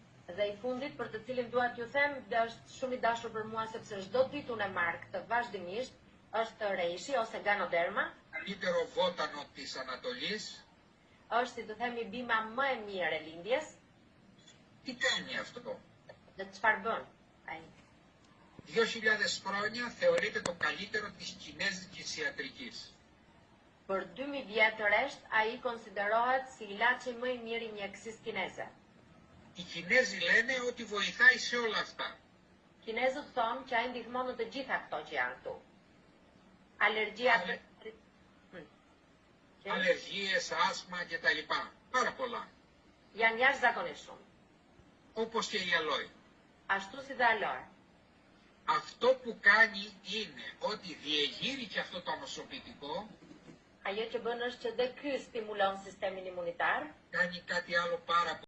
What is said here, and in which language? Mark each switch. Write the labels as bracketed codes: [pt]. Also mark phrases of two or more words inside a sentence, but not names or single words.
[sq] Dhe I fundit për të cilin dua t'ju them, dhe është shumë I dashur për mua sepse çdo ditë unë e marr këtë vazhdimisht, është reishi ose ganoderma. [el] Καλύτερο βότανο της Ανατολής. [sq] Është si të themi bima më e mirë e lindjes. [el] Τι κάνει αυτό? [sq] Dhe çfarë bën ai? [el] 2.000 χρόνια θεωρείται το καλύτερο της κινέζικης ιατρικής. [sq] Për 2000 vjet rresht, ai konsiderohet si ilaçi më I mirë I mjekësisë kineze. [el] Οι Κινέζοι λένε ότι βοηθάει σε όλα αυτά. [sq] Kinezët thonë që ai ndihmon në të gjitha këto që janë këtu. [el] Αλλεργία. Αλλεργίες, άσθμα κτλ. Πάρα πολλά. [sq] Janë jashtëzakonisht shumë. [el] Όπως και η αλόη. [sq] Ashtu si dhe aloe. [el] Αυτό που κάνει είναι ότι διεγείρει και αυτό το ανοσοποιητικό. [sq] Ajo që bën është që dhe ky stimulon sistemin imunitar. [el] Κάνει κάτι άλλο πάρα